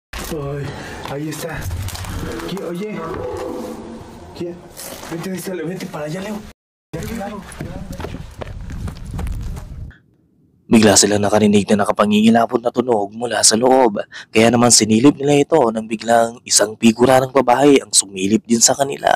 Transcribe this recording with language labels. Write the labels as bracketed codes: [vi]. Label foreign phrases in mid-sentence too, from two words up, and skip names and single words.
[es] Ay, ahí está. Oye. Vente para allá, Leo. [tl] Bigla silang nakarinig na nakapangingilabot na tunog mula sa loob. Kaya naman sinilip nila ito nang biglang isang figura ng babae ang sumilip din sa kanila.